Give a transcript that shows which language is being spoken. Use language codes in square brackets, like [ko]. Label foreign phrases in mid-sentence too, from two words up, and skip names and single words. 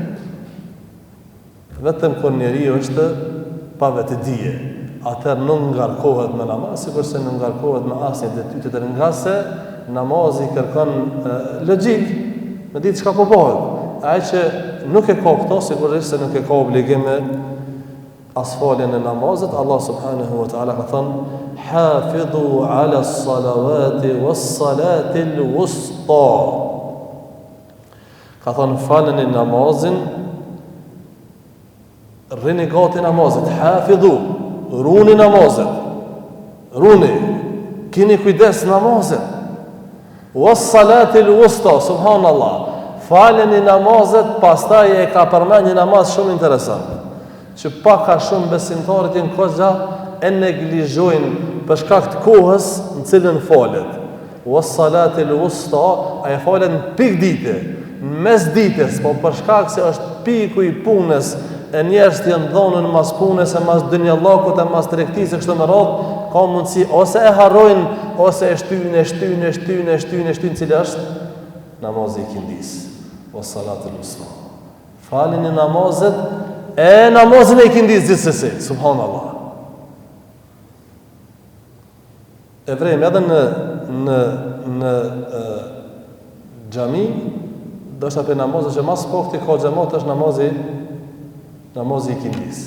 [sq] Vetëm kur njeriu është pa vetëdije, atëherë nuk ngarkohet me namaz, sikurse nuk ngarkohet me asnjë detyrë tjetër, nga se namazi kërkon logjik, me ditë çka po bëhet. Ai që nuk e ka këto, sigurisht se nuk e ka obligim me asfaljen e namazit. [ar] الله سبحانه وتعالى [sq] ka thënë: [ar] "حافظوا على الصلوات والصلاة الوسطى." [sq] Ka thënë faleni namazin, rrini gati namazit, hafidhu, runi namazit, runi, kini kujdes namazit, [ar] والصلاة الوسطى، سبحان الله, [sq] faleni namazit, pastaj e ka përmend një namaz shumë interesant, që paka shumë besimtarët janë koxha e neglizhojnë për shkak të kohës në cilën falet. [ar] والصلاة الوسطى, [sq] ai falet në pikë dite, në mes ditës, po për shkak se është piku i punës, e njerëzit janë dhonën mas punës, e mas dunjallakut, e mas tregtisë kështu me radhë, ka mundësi ose e harrojnë, ose e shtyjnë, cili është namazi i kindis. [ar] والصلاة الوسطى. [sq] Falini namazet e namazin e ikindis gjithsesi, subhanallah. E vrejmë edhe në xhami, do shta për namazet që mas pofti ka xhamat është namazi i kindis.